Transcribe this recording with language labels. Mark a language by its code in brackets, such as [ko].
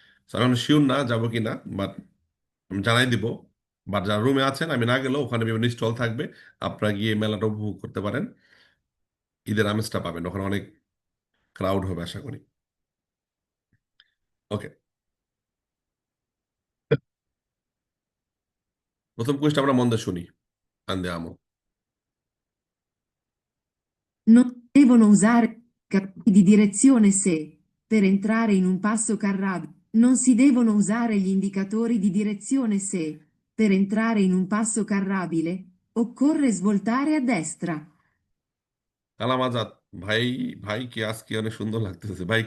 [bn] So, আমি sure না যাবো কিনা, বাট আমি জানাই দিব। বাট যারা রুমে আছেন, আমি না গেলেও ওখানে বিভিন্ন স্টল থাকবে, আপনারা গিয়ে মেলাটা উপভোগ করতে পারেন। ঈদের আমেজটা পাবেন, ওখানে অনেক ক্রাউড হবে আশা করি। ওকে, প্রথম কোয়েশ্চন আমরা মন দিয়ে শুনি। [it] Andiamo. Non devono usare cartelli di direzione se, per entrare in un passo carrabile, non si devono usare gli indicatori di direzione se, per entrare in un passo carrabile, occorre svoltare a destra. [bn] Kalam Azad, ভাই, ভাই কি আজকে অনেক সুন্দর লাগতেছে ভাই।